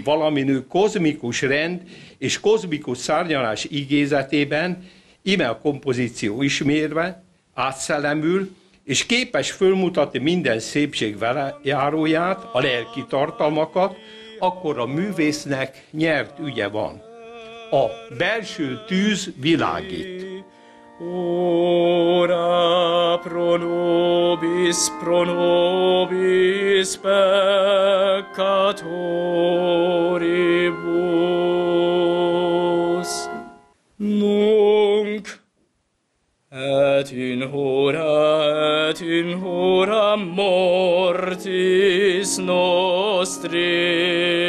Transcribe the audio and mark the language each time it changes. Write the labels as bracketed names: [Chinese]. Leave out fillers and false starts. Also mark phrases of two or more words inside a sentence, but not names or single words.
[Hungarian] Valaminő kozmikus rend és kozmikus szárnyalás igézetében, ime a kompozíció ismérve, átszellemül, és képes fölmutatni minden szépség velejáróját, a lelki tartalmakat, akkor a művésznek nyert ügye van. A belső tűz világít. [Latin] Ora pro nobis peccatoribus, nunc et in hora mortis nostri,